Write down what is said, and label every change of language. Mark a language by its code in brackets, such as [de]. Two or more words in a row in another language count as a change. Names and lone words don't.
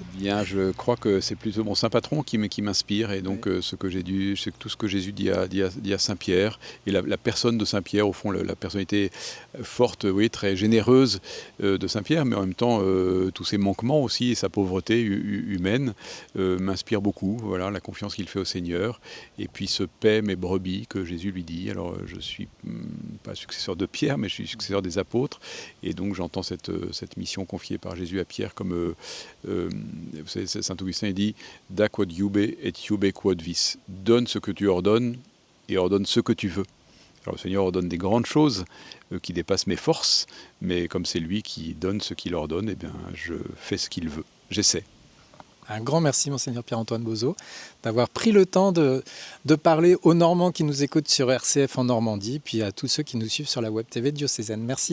[fr] Eh bien, je crois que c'est plutôt mon saint patron qui m'inspire, et donc c'est tout ce que Jésus dit à Saint Pierre, et la personne de Saint Pierre, au fond, la personnalité forte, oui, très généreuse de Saint Pierre, mais en même temps tous ses manquements aussi et sa pauvreté humaine m'inspirent beaucoup. Voilà, la confiance qu'il fait au Seigneur, et puis ce paix mes brebis que Jésus lui dit. Alors je suis pas successeur de Pierre, mais je suis successeur des apôtres, et donc j'entends cette mission confiée par Jésus à Pierre comme, vous savez, Saint Augustin il dit « [la] Da quod iube et iube quod vis [fr] » « Donne ce que tu ordonnes et ordonne ce que tu veux ». Alors le Seigneur ordonne des grandes choses qui dépassent mes forces, mais comme c'est lui qui donne ce qu'il ordonne, eh bien je fais ce qu'il veut, j'essaie. Un grand merci, Monseigneur Pierre-Antoine Bozeau, d'avoir pris le temps de parler aux Normands qui nous écoutent sur RCF en Normandie, puis à tous ceux qui nous suivent sur la Web TV diocésaine.